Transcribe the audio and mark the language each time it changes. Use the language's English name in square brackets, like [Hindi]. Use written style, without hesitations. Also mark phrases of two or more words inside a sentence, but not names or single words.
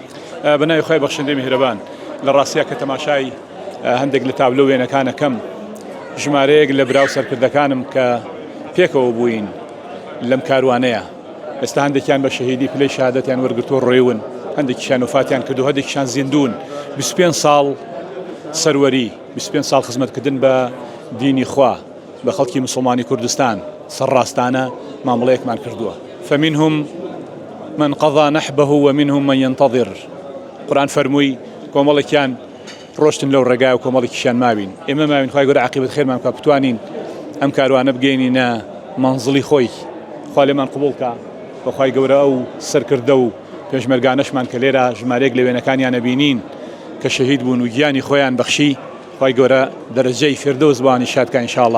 [Central Kurdish] بەناوی خۆی بەخشندەی میهرەبان، لە ڕاستیە کە تەماشای هەندێک لە تابلۆ وێنەکانەکەم ژمارەیەک لە براو سەرکردەکانم کە پێکەوە بووین لەم کاروانەیە ئێستا هەندێکیان بە شەهیدی پلەی شهادەتیان وەرگرتووە ڕێون، هەندێکیشیان وفاتیان کردو، هەندێکیشیان زیندوون. 25 ساڵ سەروەری، 25 ساڵ خزمەتکردن بە دینی خوا بە خەڵکی موسڵمانی کوردستان سەرڕاستانە مامەڵەیەکمان کردووە. [Arabic] فمنهم من قضى نحبه ومنهم من ينتظر. [Central Kurdish] قورآن فەرمووی کۆمەڵێکیان ڕۆشتن لەو ڕێگای و کۆمەڵێکیشیان ماوین. ئێمە ماوین خوای گەورە عاقبەت خێرمان بکە بتوانین ئەم کاروانە بگەینینە مەنزڵی خۆی. خوا لێمان قبوڵ کە بەخوای گەورە ئەو سەرکردە و پێشمەرگانەشمان کە لێرە ژمارەیەک لە وێنەکانیان نەبینین کە شەهید بوون و گیانی خۆیان بەخشی، خوای گەورە دەرەجەی فردەوس بوانی شادکە ئینشاءالله.